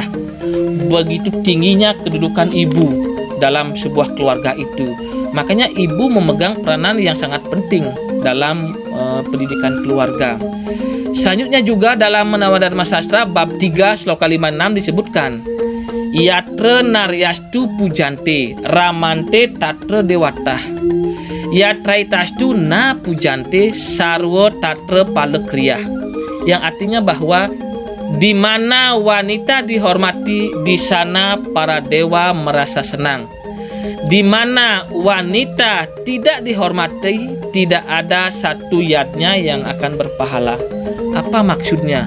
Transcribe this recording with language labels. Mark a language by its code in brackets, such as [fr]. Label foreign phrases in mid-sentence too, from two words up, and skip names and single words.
[id] Begitu tingginya kedudukan ibu dalam sebuah keluarga itu. Makanya ibu memegang peranan yang sangat penting dalam pendidikan keluarga. Selanjutnya juga dalam Menawa Dharma Sastra bab 3 sloka 56 disebutkan, [sa] Yatra naryastu pujante ramante tatra dewatah yatraitastu na pujante sarwa tatra palakriyah, [id] yang artinya bahwa di mana wanita dihormati, di sana para dewa merasa senang. Di mana wanita tidak dihormati, tidak ada satu yadnya yang akan berpahala. Apa maksudnya?